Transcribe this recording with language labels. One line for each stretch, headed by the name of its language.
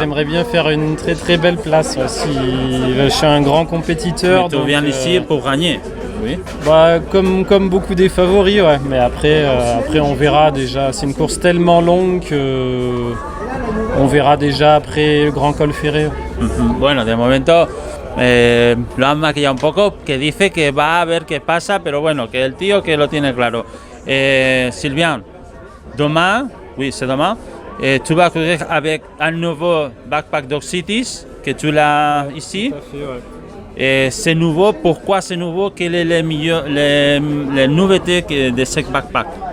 French: J'aimerais bien faire une très très belle place. Si je suis un grand compétiteur. Mais tu viens ici pour gagner. Oui. Comme beaucoup des favoris, ouais. Mais après on verra déjà. C'est une course tellement longue que on verra déjà après le Grand Col Ferret.
Spanish: Bueno, de momento lo han maquillado un poco, que dice que va a ver qué pasa, pero bueno, que el tío que lo tiene claro.
French: Sylvain, demain, oui c'est demain, tu vas courir avec un nouveau backpack Dog Cities, que tu l'as ici. Tout à fait, ouais. C'est nouveau, pourquoi c'est nouveau? Quelles sont les nouveautés de ce backpack?